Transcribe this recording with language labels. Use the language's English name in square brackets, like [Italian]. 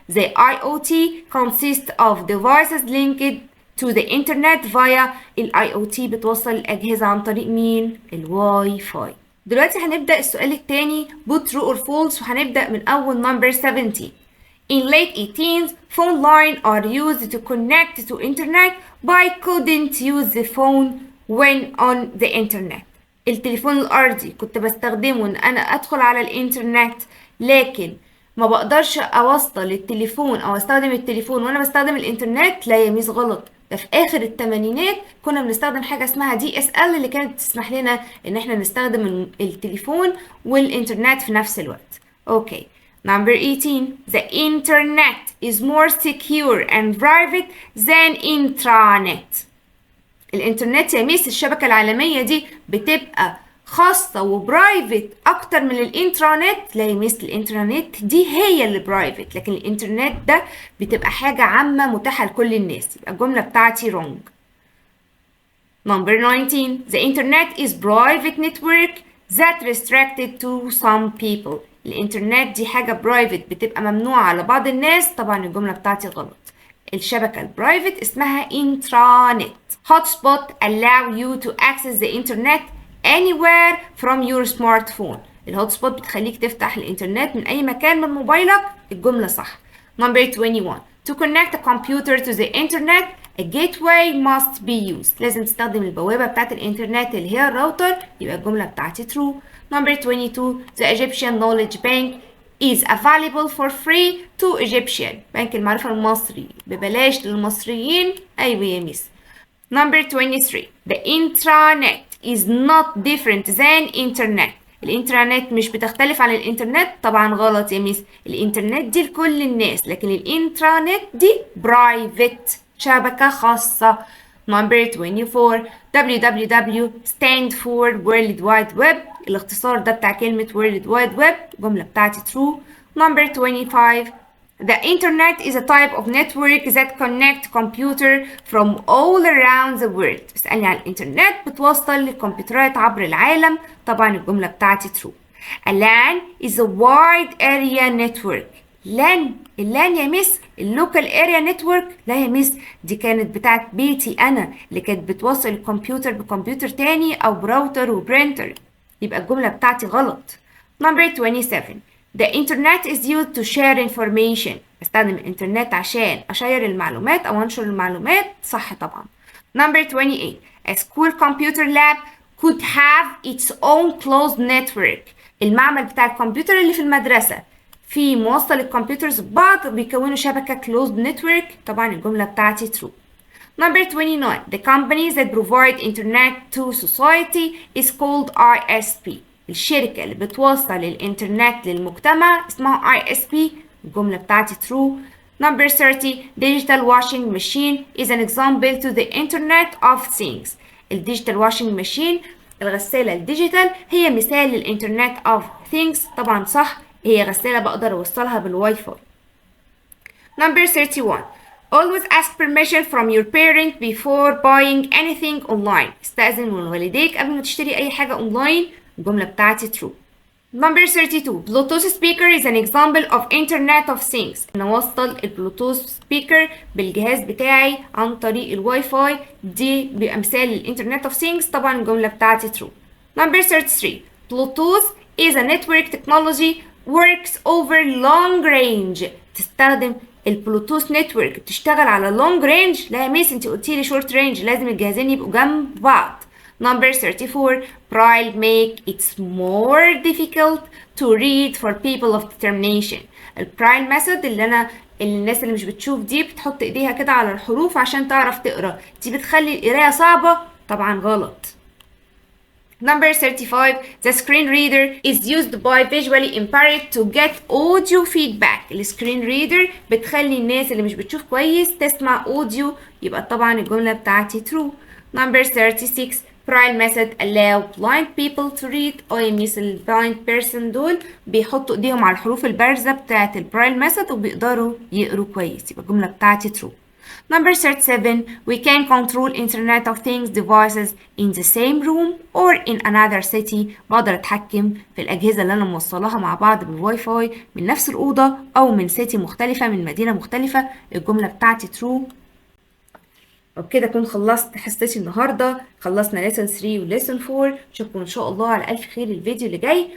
[English] The IoT consists of devices linked to the internet via IoT [Arabic] بتوصل الأجهزة عن طريق مين؟ الواي فاي. دلوقتي هنبدأ السؤال التاني [English] put true or false [Arabic] وهنبدأ من أول [English] number 70. In late 18th, phone line are used to connect to internet but couldn't use the phone when on the internet. [Arabic] التليفون الأرضي كنت بستخدمه إن أنا أدخل على الإنترنت، لكن ما بقدرش أوصل التليفون أو أستخدم التليفون وأنا بستخدم الإنترنت. لا يا ميس غلط، ده في آخر التمانينات كنا بنستخدم حاجة اسمها DSL اللي كانت تسمح لنا إن إحنا نستخدم التليفون والإنترنت في نفس الوقت. أوكي. [English] Number 18. The internet is more secure and private than intranet. [Arabic] الانترنت يا ميس الشبكة العالمية دي بتبقى خاصة وبرايفت أكتر من الانترانت. لا يا ميس الانترنت دي هي اللي برايفت، لكن الانترنت ده بتبقى حاجة عامة متاحة لكل الناس. يبقى الجملة بتاعتي wrong. [English] Number 19. The internet is private network that restricted to some people. [Arabic] الانترنت دي حاجة برايفت بتبقى ممنوعة على بعض الناس. طبعا الجملة بتاعتي غلط. الشبكة البرايفت اسمها intranet. [English] Hotspot allow you to access the internet anywhere from your smartphone. [Arabic] الهوت سبوت بتخليك تفتح الانترنت من اي مكان من موبايلك. الجملة صح. [English] Number 21. To connect a computer to the internet, a gateway must be used. [Arabic] لازم تستخدم البوابة بتاعت الانترنت اللي هي الراوتر. يبقى الجملة بتاعتي true. [English] Number 22. The Egyptian Knowledge Bank is available for free to Egyptian. [Arabic] بنك المعرفة المصري ببلاش للمصريين. أيوة يا ميس. [English] Number 23. The intranet is not different than internet. [Arabic] الانترنت مش بتختلف عن الانترنت. طبعا غلط يا ميس. الانترنت دي لكل الناس، لكن الانترانت دي برايفت، شبكة خاصة. [English] Number 24. www stand for World Wide Web. [Arabic] الاختصار ده بتاع كلمة World Wide Web. الجملة بتاعتي true. [English] Number 25. The internet is a type of network that connect computer from all around the world. [Arabic] بتسألني على الانترنت بتوصل للكمبيوترات عبر العالم. طبعا الجملة بتاعتي true. [English] A LAN is a wide area network. [Arabic] اللان يا مس اللوكال اريا نتورك. لا يا مس دي كانت بتاعت بيتي انا اللي كانت بتوصل الكمبيوتر بكمبيوتر تاني او براوتر وبرينتر. يبقى الجملة بتاعتي غلط. [English] Number 27. The internet is used to share information. [Arabic] بستخدم الانترنت عشان اشير المعلومات او انشر المعلومات. صح طبعا. [English] Number 28. A school computer lab could have its own closed network. [Arabic] المعمل بتاع الكمبيوتر اللي في المدرسة في موصل الكمبيوترز ببعض بيكونوا شبكة [English] closed network. [Arabic] طبعا الجملة بتاعتي true. [English] Number 29. The companies that provide internet to society is called ISP. [Arabic] الشركة اللي بتوصل الانترنت للمجتمع اسمها ISP. الجملة بتاعتي true. [English] Number 30. Digital washing machine is an example to the internet of things. [Arabic] الديجيتال واشنج ماشين الغسالة الديجيتال هي مثال للانترنت of things. طبعا صح، هي غسالة بقدر اوصلها بالواي فاي. [English] Number 31. Always ask permission from your parent before buying anything online. [Arabic] استأذن من والديك قبل ما تشتري أي حاجة أونلاين. الجملة بتاعتي true. [English] Number 32. Bluetooth speaker is an example of Internet of Things. [Arabic] نوصل البلوتوث سبيكر بالجهاز بتاعي عن طريق الواي فاي. دي بأمثال الانترنت of Things. طبعا الجملة بتاعتي true. [English] Number 33. Bluetooth is a network technology works over long range. [Arabic] تستخدم البلوتوث نتورك بتشتغل على [English] long range. [Arabic] لا يا ميس انت قلتيلي [English] short range، [Arabic] لازم الجهازين يبقوا جنب بعض. [English] Number 34. Braille make it more difficult to read for people of determination. [Arabic] البرايل method اللي الناس اللي مش بتشوف دي بتحط ايديها كده على الحروف عشان تعرف تقرا، دي بتخلي القرايه صعبه. طبعا غلط. [English] Number 35. The screen reader is used by visually impaired to get audio feedback. [Arabic] السكرين ريدر بتخلي الناس اللي مش بتشوف كويس تسمع اوديو. يبقى طبعا الجملة بتاعتي true. [English] Number 36. Braille method allow blind people to read. [Arabic] ميس [English] blind person [Arabic] دول بيحطوا ايديهم على الحروف البارزة بتاعت البرايل method وبيقدروا يقروا كويس. يبقى الجملة بتاعتي true. [English] Number 37. We can control Internet of Things devices in the same room or in another city. [Arabic] بقدر اتحكم في الأجهزة اللي أنا موصلاها مع بعض بالواي فاي من نفس الأوضة أو من سيتي مختلفة، من مدينة مختلفة. الجملة بتاعتي true. وبكده أكون خلصت حصتي النهاردة. خلصنا [English] lesson 3 [Arabic] و [English] lesson 4. [Arabic] أشوفكم إن شاء الله على ألف خير الفيديو اللي جاي.